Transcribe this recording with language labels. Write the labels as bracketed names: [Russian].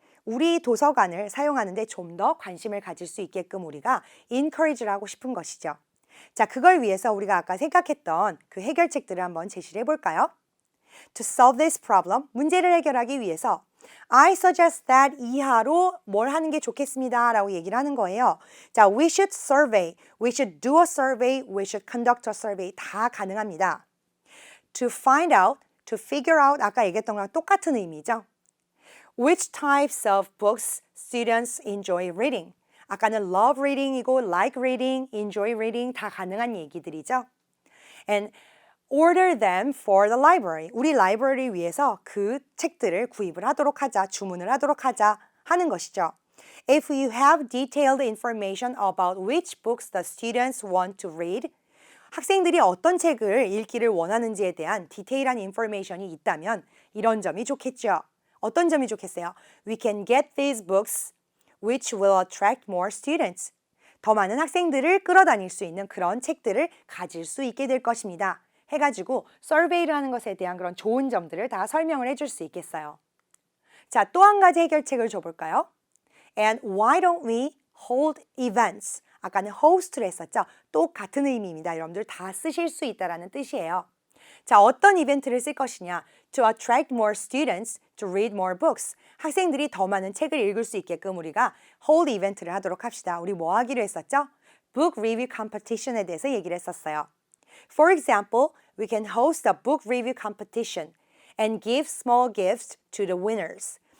[Korean] 우리 도서관을 사용하는데 좀 더 관심을 가질 수 있게끔 우리가 encourage를 하고 싶은 것이죠. 자, 그걸 위해서 우리가 아까 생각했던 그 해결책들을 한번 제시를 해볼까요? [English] To solve this problem, [Korean] 문제를 해결하기 위해서 [English] I suggest that [Korean] 이하로 뭘 하는 게 좋겠습니다 라고 얘기를 하는 거예요. [English] 자, we should survey, we should do a survey, we should conduct a survey [Korean] 다 가능합니다. [English] To find out, to figure out [Korean] 아까 얘기했던 거랑 똑같은 의미죠. [English] Which types of books students enjoy reading? [Korean] 아까는 [English] love reading [Korean] 이고 [English] like reading, enjoy reading [Korean] 다 가능한 얘기들이죠. [English] And order them for the library. [Korean] 우리 라이브러리 위해서 그 책들을 구입을 하도록 하자, 주문을 하도록 하자 하는 것이죠. [English] If you have detailed information about which books the students want to read, [Korean] 학생들이 어떤 책을 읽기를 원하는지에 대한 디테일한 인포메이션이 있다면 이런 점이 좋겠죠. 어떤 점이 좋겠어요? [English] We can get these books which will attract more students. [Korean] 더 많은 학생들을 끌어다닐 수 있는 그런 책들을 가질 수 있게 될 것입니다. 해가지고 서베이를 하는 것에 대한 그런 좋은 점들을 다 설명을 해줄 수 있겠어요. 자, 또 한 가지 해결책을 줘볼까요? [English] And why don't we hold events? [Korean] 아까는 host를 했었죠. 똑같은 의미입니다. 여러분들 다 쓰실 수 있다라는 뜻이에요. 자, 어떤 이벤트를 쓸 것이냐? [English] To attract more students to read more books. [Korean] 학생들이 더 많은 책을 읽을 수 있게끔 우리가 hold 이벤트를 하도록 합시다. 우리 뭐 하기로 했었죠? Book review competition에 대해서 얘기를 했었어요. [English] For example, we can host a book review competition and give small gifts to the winners.